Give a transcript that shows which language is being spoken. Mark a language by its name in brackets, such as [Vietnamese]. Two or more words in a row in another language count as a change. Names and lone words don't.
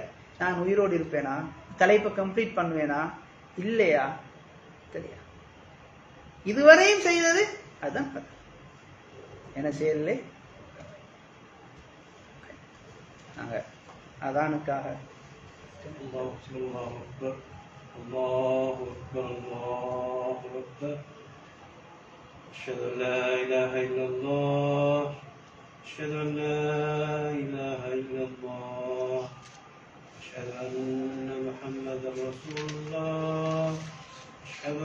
[Tamil] நான் உயிரோடு இருப்பேனா, தலைப்பை கம்ப்ளீட் பண்ணுவேனா இல்லையா தெரியாது. இதுவரையும் செய்தது அதுதான் கதை. என்ன செய்யலே நாங்க அதானுக்காக [Arabic] أشهد أن لا إله إلا الله أشهد أن لا إله إلا الله أشهد أن محمدا رسول الله أشهد